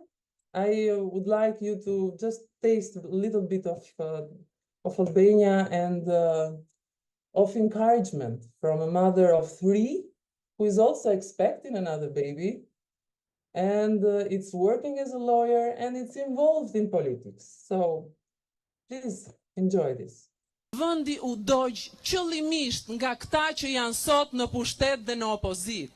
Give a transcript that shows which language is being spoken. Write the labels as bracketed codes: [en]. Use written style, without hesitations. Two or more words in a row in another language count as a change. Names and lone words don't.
[en] I would like you to just taste a little bit of Albania and of encouragement from a mother of 3 who is also expecting another baby, and it's working as a lawyer, and it's involved in politics. So please enjoy this. [sq] Vendi u dogj qëllimisht nga këta që janë sot në pushtet dhe në opozit.